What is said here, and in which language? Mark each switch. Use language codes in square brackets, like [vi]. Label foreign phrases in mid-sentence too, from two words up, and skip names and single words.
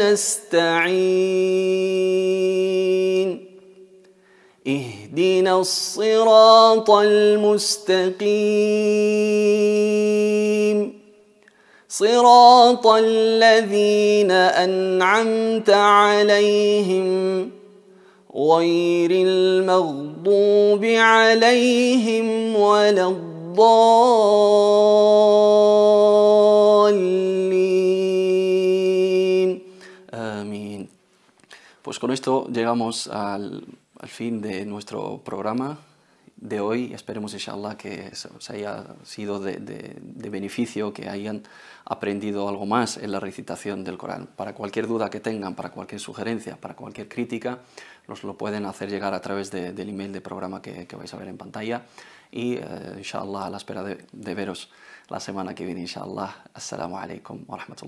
[ar] نستعين اهدنا الصراط المستقيم صراط الذين أنعمت عليهم غير المغضوب عليهم ولا الضالين. [es] Amén. Pues con esto llegamos al fin de nuestro programa de hoy. Esperemos, inshallah, que os haya sido de beneficio, que hayan aprendido algo más en la recitación del Corán. Para cualquier duda que tengan, para cualquier sugerencia, para cualquier crítica, nos lo pueden hacer llegar a través del email de programa que vais a ver en pantalla. Y, inshallah, a la espera de veros la semana que viene, inshallah. [ar] السلام عليكم ورحمة الله.